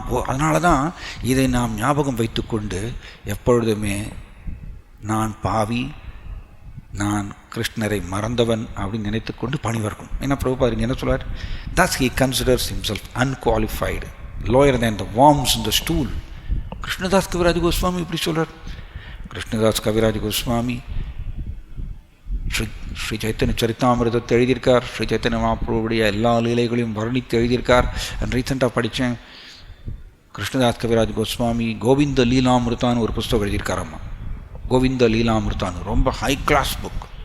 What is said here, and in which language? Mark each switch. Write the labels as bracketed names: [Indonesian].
[Tamil] அதனால தான் இதை நாம் ஞாபகம் வைத்துக்கொண்டு எப்பொழுதுமே நான் பாவி, நான் கிருஷ்ணரை மறந்தவன் அப்படின்னு நினைத்துக்கொண்டு பணிவர்க்கும். ஏன்னா பிரபுபாதர் என்ன சொல்றார், [English] thus he considers himself unqualified, lower than the worms in the stool. [Tamil] Krishnadas Kaviraj Goswami இப்படி சொல்றார். கிருஷ்ணதாஸ் கவிராஜ் கோஸ்வாமி ஸ்ரீ சைத்தன்ய சரித்தாமிரதத்தை எழுதியிருக்கார். ஸ்ரீ சைத்தன்ய மகாபிரபுடைய எல்லா லீலைகளையும் வர்ணித்து எழுதியிருக்கார். ரீசெண்டாக படித்தேன், கிருஷ்ணதாஸ் கவிராஜ் கோஸ்வாமி கோவிந்த லீலாமிருத்தான்னு ஒரு புஸ்தகம் எழுதியிருக்காரம்மா. கோவிந்த லீலாமிருத்தான்னு ரொம்ப [English] high class book,